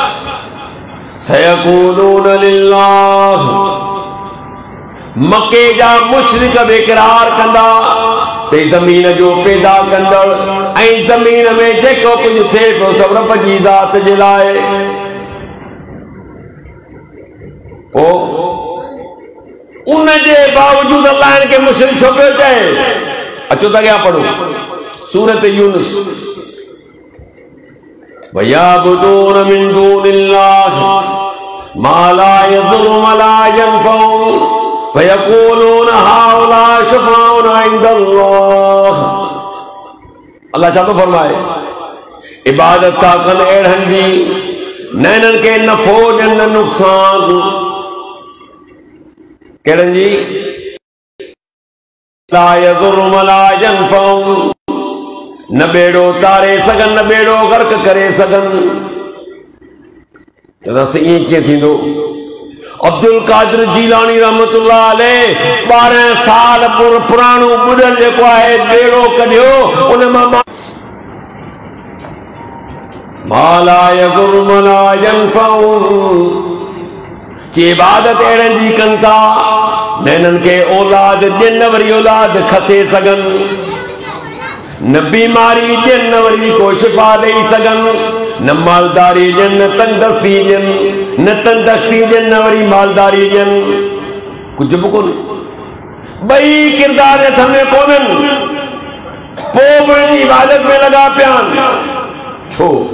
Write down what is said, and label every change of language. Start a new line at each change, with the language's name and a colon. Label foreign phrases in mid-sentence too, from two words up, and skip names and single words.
Arabic: سيقولون لله
Sindhi: मके जा मुशरिक बेक़रार कंदा ते ज़मीन जो पैदा कंदड़ ऐं ज़मीन में जेको कुझु थिए पियो सभु रब जी ज़ात जे लाइ पोइ उन जे बावजूद अल्लाह के मुशरिक छो पियो चए अचो त अॻियां पढ़ो सूरत यूनुस
Arabic: ويعبدون من دون الله ما لا يضر ولا ينفع ويقولون هؤلاء شفعاؤنا عند الله
Sindhi: अल्लाह छा थो फरमाए इबादत था कनि अहिड़नि जी न इन्हनि खे नफ़ो ॾियनि न नुक़सान कहिड़नि जी
Arabic: لا يضر ولا ينفع
Sindhi: न बेड़ो तारे सघनि न बेड़ो गर्क करे सघनि चवंदासीं ईअं कीअं थींदो अब्दुल कादिर जीलानी
Arabic: رحمة الله عليه
Sindhi: 12 साल पुराणो ॿुॾल जेको आहे बेड़ो कढियो उन मां
Arabic: ما لا يضر ولا ينفع
Sindhi: जी इबादत अहिड़नि जी कनि था न इन्हनि खे औलाद ॾियनि न वरी औलाद खसे सघनि न बीमारी ॾियनि न वरी को शिफ़ा ॾेई सघनि न मालदारी ॾियनि न तंदुरुस्ती ॾियनि न तंदुरुस्ती ॾियनि न वरी मालदारी ॾियनि कुझु बि कोन्हे ॿई किरदार हथ में कोन्हनि पोइ बि इबादत में लॻा पिया आहिनि छो